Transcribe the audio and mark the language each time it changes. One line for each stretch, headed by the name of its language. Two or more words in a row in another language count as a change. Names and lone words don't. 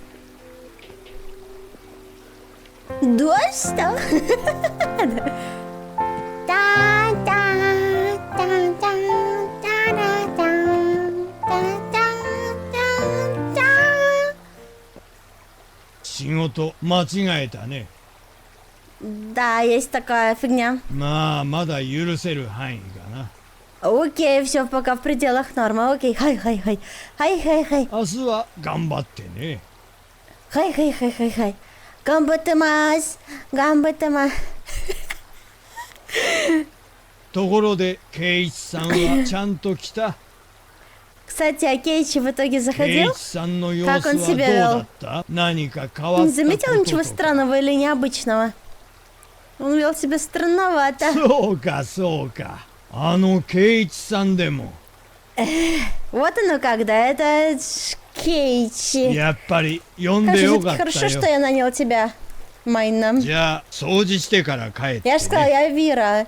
Japanese: Доста? 仕事間違えたね.
Russian: Да, есть такая фигня.
Japanese: まだ許せる範囲かな.
Russian: Окей, все пока в пределах нормы. Окей, хай.
Japanese: 明日は頑張ってね. はい。頑張ってます. ところでケイイチさんはちゃんと来た。
Russian: Кстати, а Кейичи в итоге
Japanese: ケイイ
Russian: заходил?
Japanese: チさんの様
Russian: Как
Japanese: 子
Russian: он
Japanese: は
Russian: себя
Japanese: どう
Russian: вел?
Japanese: だった？何か変わっ
Russian: Не
Japanese: た
Russian: заметил
Japanese: こ
Russian: ничего
Japanese: ととか。
Russian: странного или необычного? Он вел себя странновато.
Japanese: そうか。ケイイチさんでも。
Russian: Вот оно как, да, это Кейчи.
Japanese: やっぱり呼んで
Russian: Хорошо,
Japanese: よ
Russian: всё-таки
Japanese: かった
Russian: хорошо, что
Japanese: よ。
Russian: я нанял тебя, Майна.
Japanese: じゃあ掃除してから帰って、ね。
Russian: Я же сказала, я Вира.